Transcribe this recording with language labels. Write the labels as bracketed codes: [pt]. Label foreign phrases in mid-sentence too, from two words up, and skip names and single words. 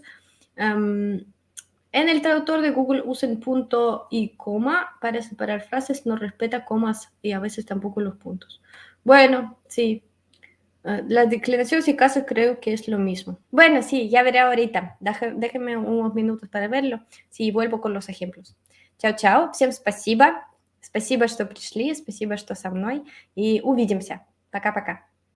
[es] En el traductor de Google usen punto y coma para separar frases, no respeta comas y a veces tampoco los puntos. Bueno, sí, las declaraciones y casos creo que es lo mismo. Bueno, sí, ya veré ahorita. Déjenme unos minutos para verlo. Sí, vuelvo con los ejemplos. [ru] Чао, чао. Всем спасибо. Спасибо, что пришли. Спасибо, что со мной. И увидимся. Пока-пока.